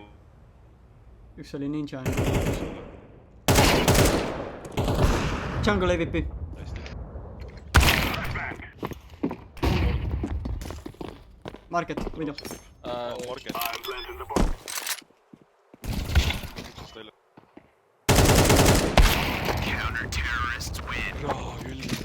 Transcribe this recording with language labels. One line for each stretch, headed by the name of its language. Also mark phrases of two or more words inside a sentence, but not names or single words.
Estonian: Üks oli ninja. Jungle AVP. Hästi.
English: Market, window.
Estonian: Market. Jaa, küll.